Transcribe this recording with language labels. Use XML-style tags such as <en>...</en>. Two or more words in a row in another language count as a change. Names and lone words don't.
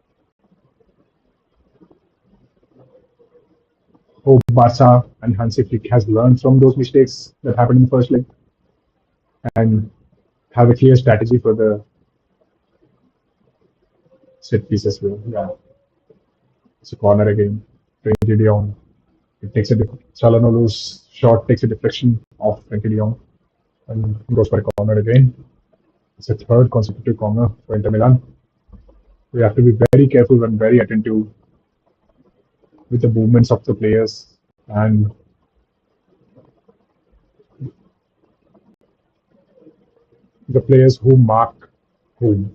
<en>Hope Barca and Hansi Flick has learned from those mistakes that happened in the first leg and have a clear strategy for the set pieces. Yeah, it's a corner again. Frenkie de Jong. It takes a Çalhanoğlu's shot takes a deflection off Frenkie de Jong and goes for a corner again. It's a third consecutive corner for Inter Milan. We have to be very careful and very attentive with the movements of the players and the players who mark whom.</en>